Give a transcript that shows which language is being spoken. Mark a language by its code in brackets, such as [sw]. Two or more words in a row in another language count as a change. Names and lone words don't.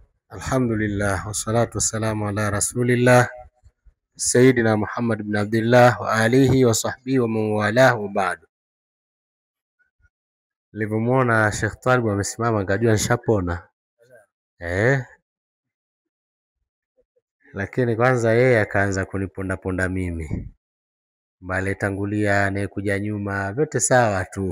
[ar] الحمد لله والصلاة والسلام على رسول الله سيدنا محمد بن عبد الله وعلى آله وصحبه ومن والاه بعد. [sw] Nilivyomwona Sheikh Talib amesimama nikajua nishapona. Lakini kwanza yeye akaanza kuniponda mimi. Mbali tangulia anayekuja nyuma vyote sawa tu.